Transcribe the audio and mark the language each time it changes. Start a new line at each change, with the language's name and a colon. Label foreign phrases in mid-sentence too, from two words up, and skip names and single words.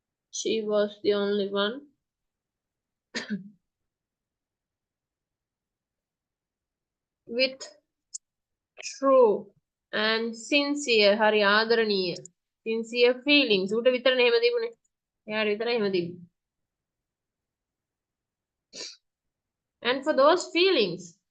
English: She was the only one. With true and sincere
Sinhala: හරි ආදරණීය
English: sincere feelings
Sinhala: උට විතරනේ එහෙම තිබුණේ එයාට විතරයි එහෙම තිබ්බේ
English: and for those feelings